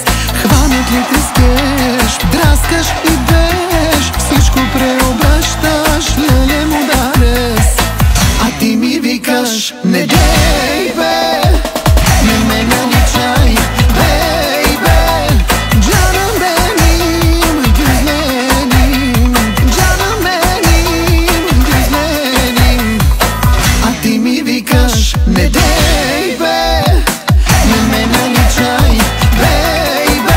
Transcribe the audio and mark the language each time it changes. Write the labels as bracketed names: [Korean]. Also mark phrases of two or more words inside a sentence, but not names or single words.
[Bulgarian] Хванат ли те скеш, драскаш и беш, всичко преобръщаш, леле мударес. А ти ми викаш не дей бе, не ме наличай бейбе. [Turkish] Canım benim güzelim, canım benim güzelim. [Bulgarian] А ти ми викаш не дей бе, не ме наличай бейбе.